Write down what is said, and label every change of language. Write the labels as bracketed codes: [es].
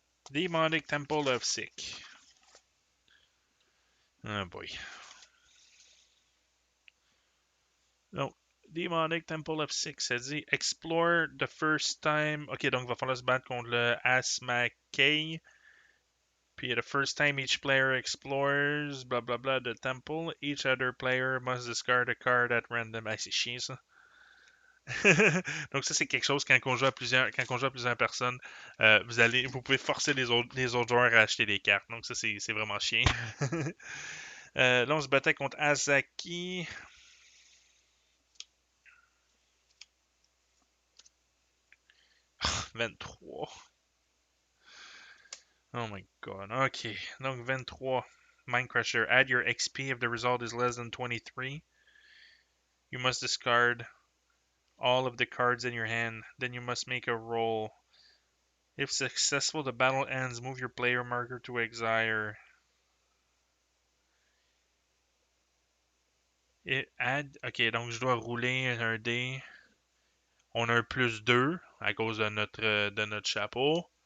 [en] Demonic Temple of Sick. Oh boy. [fr] Donc, Demonic Temple of Sick, ça dit [en] Explore the first time. [fr] Ok, donc il va falloir se battre contre le Asmakei. [en] Puis the first time each player explores, blah blah blah, the temple, each other player must discard a card at random. [fr] Ah, c'est chiant ça. Donc ça c'est quelque chose quand on joue à plusieurs personnes, vous pouvez forcer les autres joueurs à acheter des cartes. Donc ça c'est vraiment chiant. Là on se battait contre Azaki. Oh, 23. [en] Oh my god. Ok. Donc 23. Mindcrusher. Add your XP if the result is less than 23. You must discard all of the cards in your hand. Then you must make a roll. If successful, the battle ends. Move your player marker to exile. [fr] Ok, donc je dois rouler un dé. On a un plus 2 à cause de notre chapeau.